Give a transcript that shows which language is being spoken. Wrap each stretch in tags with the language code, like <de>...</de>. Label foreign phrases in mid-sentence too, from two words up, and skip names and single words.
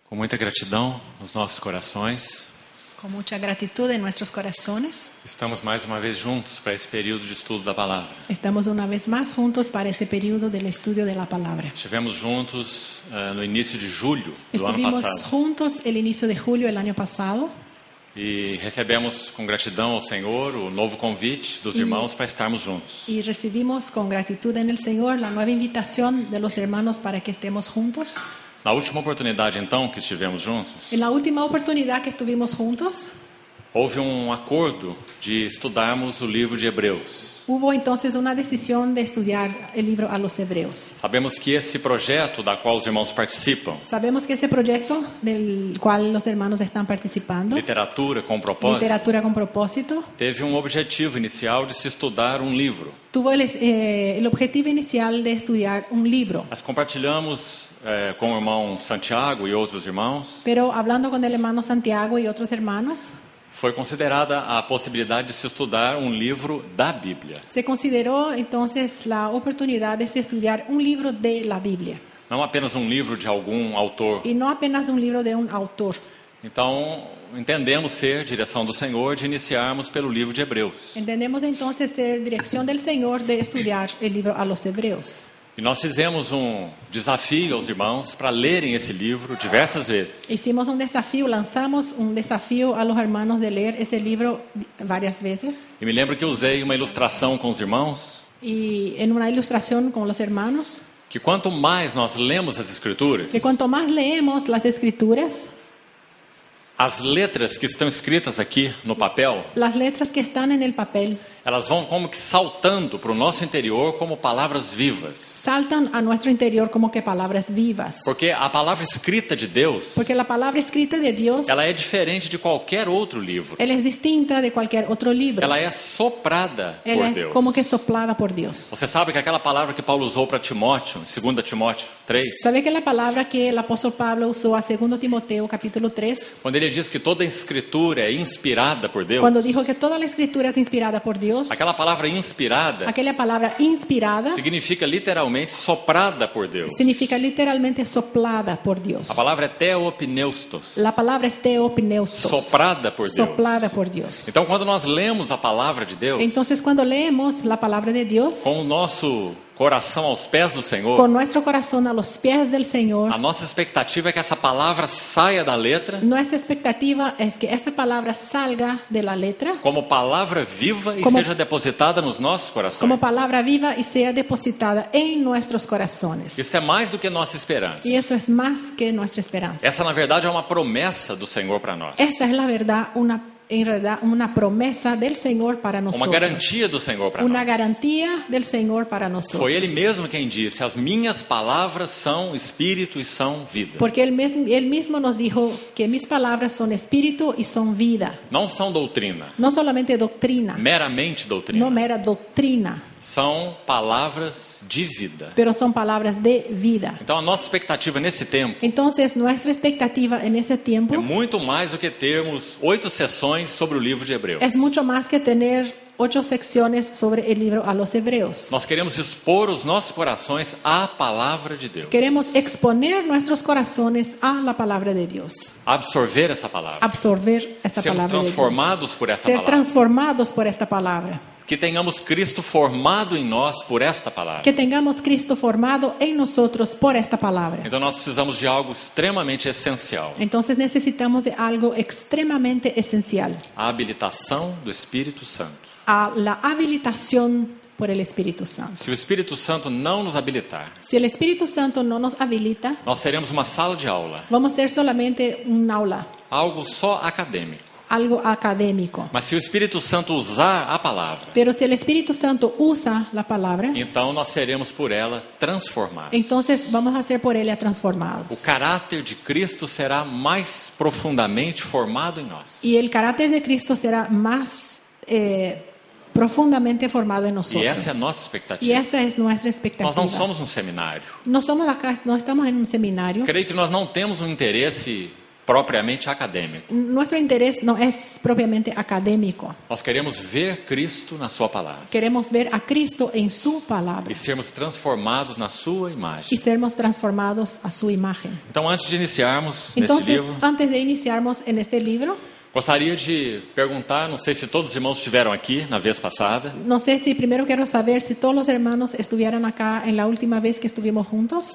<pt>Com muita gratidão nos nossos corações,</pt> <es>Con mucha gratitud en nuestros corazones,</es> <pt>estamos mais uma vez juntos para esse período de estudo da palavra.</pt> <es>estamos una vez más juntos para este periodo del estudio de la palabra.</es> <pt>Estivemos juntos no início de julho do ano</pt> <es>Estuvimos</es> <pt>passado</pt> <es>juntos el inicio de julio del año pasado</es> <pt>e recebemos com gratidão ao Senhor o novo convite dos irmãos para estarmos juntos.</pt> <es>y recibimos con gratitud en el Señor la nueva invitación de los hermanos para que estemos juntos.</es> <pt>Na última oportunidade, então, que estivemos juntos,</pt> <es>En la última oportunidad que estuvimos juntos,</es> <pt>houve acordo de estudarmos o livro de Hebreus.</pt> <es>hubo entonces una decisión de estudiar el libro a los Hebreos.</es> <pt>Sabemos que esse projeto da qual os irmãos participam,</pt> <es>Sabemos que ese proyecto del cual los hermanos están participando,</es> <pt>literatura com propósito,</pt> <es>Literatura con Propósito,</es> <pt>teve objetivo inicial de se estudar livro.</pt> <es>tuvo el objetivo inicial de estudiar un libro.</es> <pt>Nós compartilhamos com o irmão Santiago e outros irmãos,</pt> <es>Pero hablando con el hermano Santiago y otros hermanos,</es> <pt>foi considerada a possibilidade de se estudar livro da Bíblia.</pt> <es>se consideró entonces la oportunidad de estudiar un libro de la Biblia</es> <pt>Não apenas livro de algum autor.</pt> <es>y no apenas un libro de un autor.</es> <pt>Então, entendemos ser direção do Senhor de iniciarmos pelo livro de Hebreus.</pt> <es>Entendemos entonces ser dirección del Señor de estudiar el libro a los Hebreos.</es> <pt>E nós fizemos desafio aos irmãos para lerem esse livro diversas vezes.</pt> <es>Hicimos un desafío, lanzamos un desafío a los hermanos de leer ese libro varias veces.</es> <pt>E me lembro que usei uma ilustração com os irmãos,</pt> <es>Y en una ilustración con los hermanos,</es> <pt>que quanto mais nós lemos as Escrituras,</pt> <es>que cuanto más leemos las Escrituras,</es> <pt>as letras que estão escritas aqui no papel,</pt> <es>las letras que están en el papel</es> <pt>elas vão como que saltando para o nosso interior como palavras vivas.</pt> <es>saltan a nuestro interior como que palabras vivas.</es> <pt>Porque a palavra escrita de Deus,</pt> <es>Porque la palabra escrita de Dios,</es> <pt>ela é diferente de qualquer outro livro.</pt> <es>Él es distinta de cualquier otro libro.</es> <pt>Ela é soprada</pt> <es>Él</es> <pt>por</pt> <es>es</es> <pt>Deus.</pt> <es>como que soplada por Dios.</es> <pt>Você sabe que aquela palavra que Paulo usou para Timóteo, 2 Timóteo 3,</pt> <es>¿Sabe que la palabra que el apóstol Pablo usó a 2 Timoteo capítulo 3,</es> <pt>quando ele diz que toda a escritura é inspirada por Deus,</pt> <es>cuando dijo que toda la escritura es inspirada por Dios,</es> <pt>aquela palavra inspirada</pt> <es>aquella palabra inspirada</es> <pt>significa literalmente soprada por Deus.</pt> <es>significa literalmente soplada por Dios.</es> <pt>A palavra é theopneustos,</pt> <es>La palabra es theopneustos,</es> <pt>soprada por Deus.</pt> <es>soplada por Dios.</es> <pt>Então, quando nós lemos a palavra de Deus,</pt> <es>Entonces, cuando leemos la palabra de Dios,</es> <pt>com o nosso coração aos pés do Senhor,</pt> <es>con nuestro corazón a los pies del Señor,</es> <pt>a nossa expectativa é que essa palavra saia da letra</pt> <es>nuestra expectativa es que esta palabra salga de la letra</es> <pt>como palavra viva e</pt> <es>Como-</es> <pt>seja depositada nos nossos corações.</pt> <es>como palabra viva y sea depositada en nuestros corazones.</es> <pt>Isso é mais do que nossa esperança.</pt> <es>Y eso es más que nuestra esperanza.</es> <pt>Essa, na verdade, é uma promessa do Senhor para nós.</pt> <es>Esta es la verdad, en realidad, una promesa del Señor para</es> <pt>Uma</pt> <es>nosotros.</es> <pt>garantia do Senhor para</pt> <es>Una</es> <pt>nós.</pt> <es>garantía del Señor para nosotros.</es> <pt>Foi Ele mesmo quem disse: as minhas palavras são espírito e são vida.</pt> <es>Porque él mismo nos dijo que mis palabras son espíritu y son vida.</es> <pt>Não são doutrina,</pt> <es>No solamente doctrina,</es> <pt>meramente doutrina.</pt> <es>no mera doctrina,</es> <pt>São palavras de vida.</pt> <es>pero son palabras de vida.</es> <pt>Então, a nossa expectativa nesse tempo</pt> <es>Entonces, nuestra expectativa en ese tiempo</es> <pt>é muito mais do que termos 8 sessões sobre o livro de Hebreus.</pt> <es>es mucho más que tener 8 secciones sobre el libro a los Hebreos.</es> <pt>Nós queremos expor os nossos corações à palavra de Deus.</pt> <es>Queremos exponer nuestros corazones a la palabra de Dios,</es> <pt>Absorver essa palavra.</pt> <es>absorber esta</es> <pt>Sermos</pt> <es>palabra de Dios,</es> <pt>transformados por essa</pt> <es>ser</es> <pt>palavra.</pt> <es>transformados por esta palabra,</es> <pt>Que tenhamos Cristo formado em nós por esta palavra.</pt> <es>que tengamos Cristo formado en nosotros por esta palabra.</es> <pt>Então nós precisamos de algo extremamente essencial:</pt> <es>Entonces necesitamos de algo extremadamente esencial,</es> <pt>a habilitação do Espírito Santo.</pt> <es>a la habilitación por el Espíritu Santo.</es> <pt>Se o Espírito Santo não nos habilitar,</pt> <es>Si el Espíritu Santo no nos habilita,</es> <pt>nós seremos uma sala de aula,</pt> <es>vamos a ser solamente un aula,</es> <pt>algo só acadêmico.</pt> <es>algo académico.</es> <pt>Mas se o Espírito Santo usar a palavra,</pt> <es>Pero si el Espíritu Santo usa la palabra,</es> <pt>então nós seremos por ela transformados.</pt> <es>entonces vamos a ser por ella</es> <pt>O</pt> <es>transformados.</es> <pt>caráter de Cristo será mais profundamente formado em nós.</pt> <es>Y el carácter de Cristo será más profundamente formado en</es> <pt>E</pt> <es>nosotros.</es> <pt>essa é a nossa</pt> <es>Y</es> <pt>expectativa.</pt> <es>esta es nuestra</es> <pt>Nós</pt> <es>expectativa.</es> <pt>não somos um seminário.</pt> <es>No somos acá, no estamos en un seminario.</es> <pt>Creio que nós não temos um interesse propriamente acadêmico.</pt> <es>Nuestro interés no es propiamente académico.</es> <pt>Nós queremos ver Cristo na sua palavra</pt> <es>Queremos ver a Cristo en su palabra</es> <pt>e sermos transformados na sua</pt> <es>y</es> <pt>imagem.</pt> <es>sermos transformados a su imagen.</es> <pt>Então, antes de iniciarmos nesse</pt> <es>Entonces,</es> <pt>livro,</pt> <es>antes de iniciarnos en este libro,</es> <pt>gostaria de perguntar, não sei se todos os irmãos estiveram aqui na vez passada,</pt> <es>no sé si primero quiero saber si todos los hermanos estuvieran acá en la última vez que estuvimos juntos.</es>